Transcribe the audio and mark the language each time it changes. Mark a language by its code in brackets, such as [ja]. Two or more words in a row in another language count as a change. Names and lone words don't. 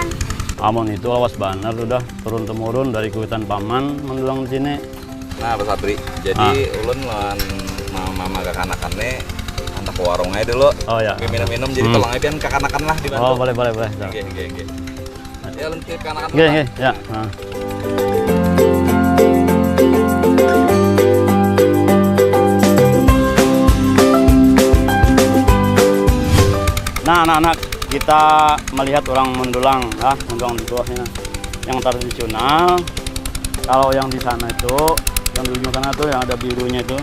[bjn] Amun itu awas banar sudah turun temurun dari kuitan paman mendulang di sini. Nah, Pak Sabri, jadi ulun lan mama kekanakannya antar ke warung aja dulu. [id] Oh ya. [bjn] Minum-minum jadi tolong aja kekanakan lah di [id] Oh, boleh. [bjn] Oke. Ya ulun ke kekanakan. Oke, ya. [id] Nah, anak-anak, kita melihat orang mendulang di bawahnya. Yang tradisional, kalau yang di sana itu, yang di ujung sana tuh yang ada birunya itu.